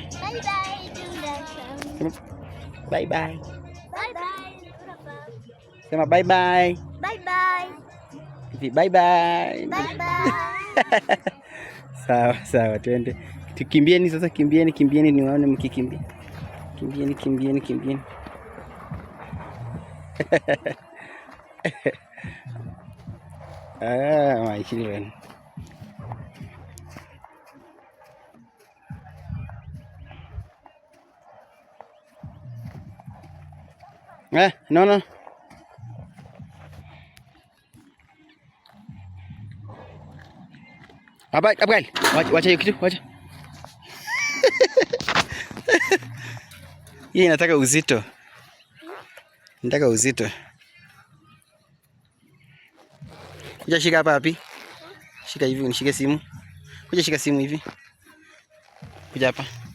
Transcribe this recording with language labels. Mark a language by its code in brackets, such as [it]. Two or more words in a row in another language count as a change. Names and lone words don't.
[en] Bye bye. Sema bye bye. Bye bye. [sw] Sawa twende. Tukimbieni sasa, kimbieni niwaone mkikimbia. Kimbieni. [en] My children. No. [sw] Abel, wacha hiyo kitu, wacha. Hii inataka uzito. Kuja shika hapa wapi? Shika hivi, unishike simu. Kuja shika simu hivi. Kuja hapa.